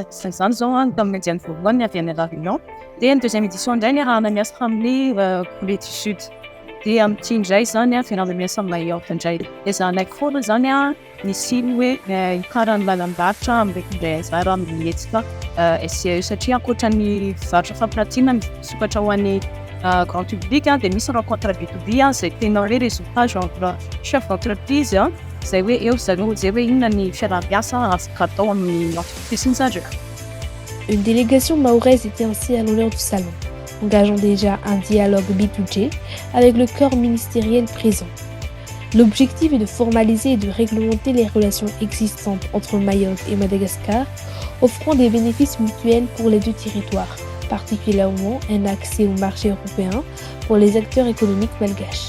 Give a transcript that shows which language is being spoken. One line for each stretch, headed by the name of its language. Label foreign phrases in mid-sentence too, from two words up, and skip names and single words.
Malagasy: Izany zao tamin'ny anjany voalohany avy any La Réunion, dia ny
French: deuxième édition
Malagasy: indray ny iarahana miasa amin'ny Corée du Sud, dia amin'ity indray zany fiarahana miasa amin'ny Mayotte indray. Dia izany foana zany misy hoe hikaran'ny lalam-barotra amin'ilay zara amin'ny hetsika SIAE, satria ankoatra ny varotra fampiratiana misokatra ho an'ny
French: grand public
Malagasy: dia misy
French: rencontre B2B
Malagasy: izay tena hoe
French: résultat genre chef d'entreprise
Malagasy: izay hoe eo zareo zay hoe inona ny fiaraha-miasa afaka atao amin'ny entreprise zareo.
French: Une délégation mahoraise était ainsi à l'honneur du salon, engageant déjà un dialogue B2G avec le corps ministériel présent. L'objectif est de formaliser et de réglementer les relations existantes entre Mayotte et Madagascar, offrant des bénéfices mutuels pour les deux territoires, particulièrement un accès au marché européen pour les acteurs économiques malgaches.